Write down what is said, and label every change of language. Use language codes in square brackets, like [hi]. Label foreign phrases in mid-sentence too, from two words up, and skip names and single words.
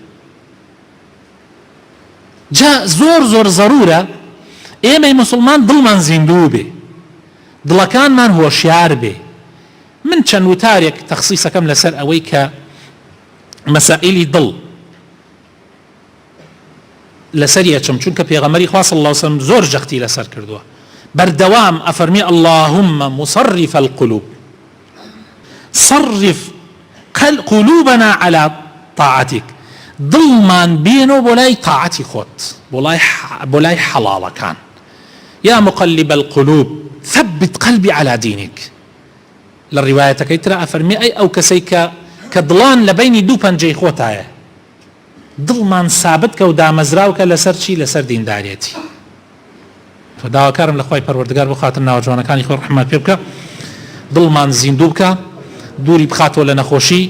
[ckb] جا زۆر زەرورە ئێمەی موسڵمان دڵمان زیندوو بێ، دڵەکانمان هۆشیار بێ. من چەند وتارێک تەخسیسەکەم لەسەر ئەوەی کە مەسائلی دڵ لەسەر یەچم، چونکە پێغەمبەری خوا [ar] صلی الله علیه وسلم [ckb] زۆر جەختی لەسەر کردووە، بەردەوام ئەفەرمێ [ar] اللهم مصرف القلوب صرف قلوبنا على طاعتك، [ckb] دڵمان بێنەوە بۆ لای تاعەتی خۆت، بۆ لای حەڵاڵەکان. [ar] یا مقلب القلوب ثبت قلبي على دينك. [ckb] لە ڕیوایەتەکەی ترە ئەفەرمێ ئەی ئەو کەسەی کە دڵان لە بینی دوو پەنجەی خۆتایە، دڵمان سابت کە و دامەزراوکە لەسەر چی؟ لەسەر دیندارێتی. تۆ داواکارم لە خوای پەروەردگار بۆ خاتر ناوەجوانەکانی خۆی ڕەحمەت پێ بکە، دڵمان زیندوو بکە، دووری بخاتەوە لە نەخۆشی.